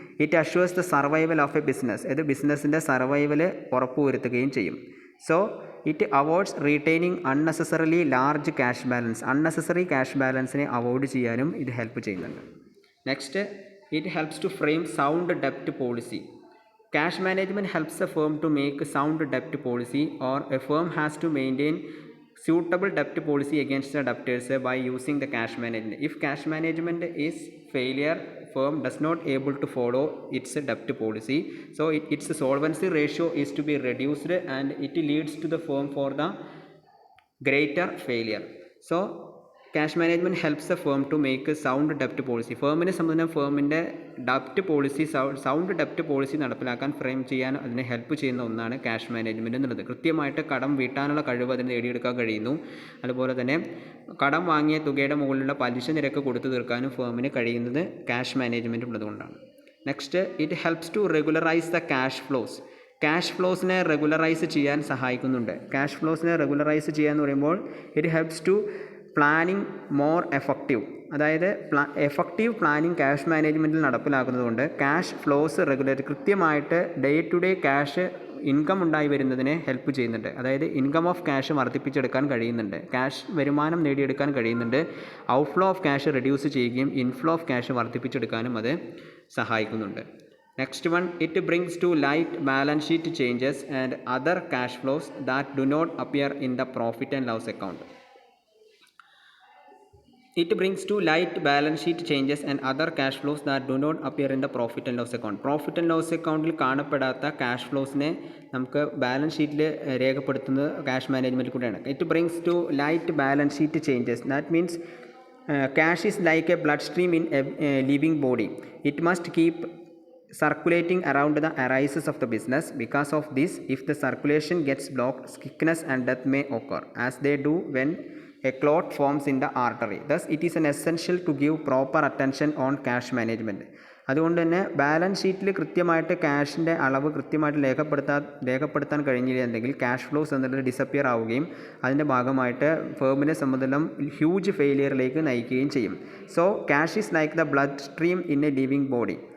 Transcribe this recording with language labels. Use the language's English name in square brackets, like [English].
[English] It assures the survival of a business. [Malayalam] ഇത് ബിസിനസ്സിൻ്റെ survival ഉറപ്പുവരുത്തുകയും ചെയ്യും. [English] So it avoids retaining unnecessarily large cash balance. [Malayalam] Unnecessary cash ബാലൻസിനെ avoid ചെയ്യാനും ഇത് ഹെൽപ്പ് ചെയ്യുന്നുണ്ട്. [English] Next, it helps to frame sound ഡെപ്റ്റ് policy. Cash management helps a firm to make a sound debt policy, or a firm has to maintain suitable debt policy against the debtors by using the cash management. If cash management is failure, firm does not able to follow its debt policy, so its solvency ratio is to be reduced and it leads to the firm for the greater failure. So cash management helps the firm to make a sound debt policy. [Malayalam] ഫേമിനെ സംബന്ധിച്ച ഫേമിൻ്റെ ഡെപ്റ്റ് policy, sound ഡെപ്റ്റ് policy നടപ്പിലാക്കാൻ frame ചെയ്യാൻ അതിനെ help ചെയ്യുന്ന ഒന്നാണ് cash management എന്നുള്ളത്. കൃത്യമായിട്ട് കടം വീട്ടാനുള്ള കഴിവ് അതിന് നേടിയെടുക്കാൻ കഴിയുന്നു. അതുപോലെ തന്നെ കടം വാങ്ങിയ തുകയുടെ മുകളിലുള്ള പലിശ നിരക്ക് കൊടുത്തു തീർക്കാനും ഫേമിന് കഴിയുന്നത് ക്യാഷ് മാനേജ്മെൻറ്റ് ഉള്ളതുകൊണ്ടാണ്. [English] Next, it helps to regularise the cash flows. [Malayalam] Cash ഫ്ലോസിനെ regularise ചെയ്യാൻ സഹായിക്കുന്നുണ്ട്. ക്യാഷ് ഫ്ലോസിനെ റെഗുലറൈസ് ചെയ്യുക എന്ന് പറയുമ്പോൾ [English] It helps to planning more effective. [Malayalam] അതായത് effective planning cash മാനേജ്മെൻറ്റിൽ നടപ്പിലാക്കുന്നതുകൊണ്ട് cash flows regulate കൃത്യമായിട്ട് day to day cash income ഉണ്ടായി വരുന്നതിനെ ഹെൽപ്പ് ചെയ്യുന്നുണ്ട്. അതായത് ഇൻകം ഓഫ് ക്യാഷ് വർദ്ധിപ്പിച്ചെടുക്കാൻ കഴിയുന്നുണ്ട്, ക്യാഷ് വരുമാനം നേടിയെടുക്കാൻ കഴിയുന്നുണ്ട്. ഔട്ട്ഫ്ലോ ഓഫ് ക്യാഷ് റെഡ്യൂസ് ചെയ്യുകയും ഇൻഫ്ലോ ഓഫ് ക്യാഷ് വർദ്ധിപ്പിച്ചെടുക്കാനും അത് സഹായിക്കുന്നുണ്ട്. [English] Next one, it brings to light balance sheet changes and other cash flows that do not appear in the profit and loss account. It brings to light balance sheet changes and other cash flows that do not appear in the profit and loss account. [Malayalam] Profit and loss account കാണപ്പെടാത്ത cash ഫ്ലോസിനെ നമുക്ക് balance ഷീറ്റിൽ രേഖപ്പെടുത്തുന്നത് cash management കൂടെയാണ്. [English] It brings to light balance sheet changes. That means cash is like a blood stream in a living body. It must keep circulating around the arises of the business. Because of this, if the circulation gets blocked, sickness and death may occur, as they do when a clot forms in the artery. Thus, it is an essential to give proper attention on cash management. [Malayalam] അതുകൊണ്ട് തന്നെ balance ഷീറ്റിൽ കൃത്യമായിട്ട് ക്യാഷിൻ്റെ അളവ് കൃത്യമായിട്ട് രേഖപ്പെടുത്താൻ കഴിഞ്ഞില്ലെങ്കിൽ cash flows എന്നുള്ളത് disappear ആവുകയും അതിൻ്റെ ഭാഗമായിട്ട് ഫേമിനെ സംബന്ധിച്ചും ഹ്യൂജ് ഫെയിലിയറിലേക്ക് നയിക്കുകയും ചെയ്യും. [English] So cash is like the blood stream in a living body.